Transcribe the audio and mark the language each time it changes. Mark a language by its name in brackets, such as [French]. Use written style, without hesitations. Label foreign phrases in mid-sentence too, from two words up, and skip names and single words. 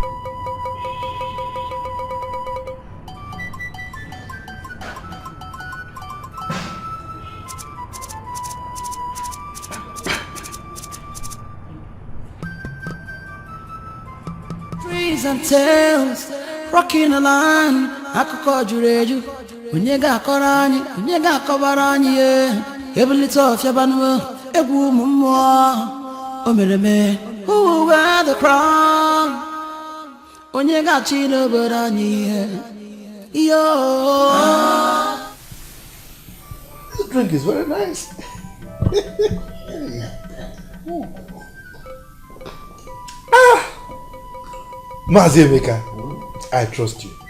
[English] Trees and tales, rocking the line. [Igbo] Akụkọ juru eju, onye ga-akọrọ anyị, onye ga-akọbara anyị ye. Ebulite ọfịa banụ, egwu ụmụ mmụọ. O mere eme, [English] who will wear the crown? [Igbo] Onye ga-achị n'obodo anyị ye. Yo. [English] This drink is very nice. Mazi Emeka, I trust you.